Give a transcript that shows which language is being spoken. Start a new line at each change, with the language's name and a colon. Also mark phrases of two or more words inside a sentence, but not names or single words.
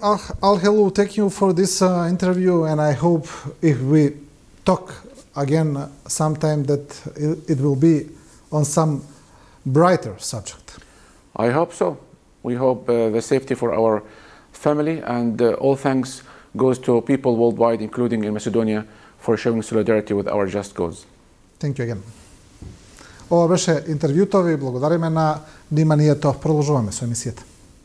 English: Alhelu, thank you for this interview, and I hope if we talk again sometime that it will be on some brighter subject. I hope so. We hope the safety for our family, and all thanks goes to people worldwide, including in Macedonia, for showing solidarity with our just cause. Thank you again.
Macedonian: Ова беше интервјуто, ви благодариме на вниманието. Продолжуваме со емисијата.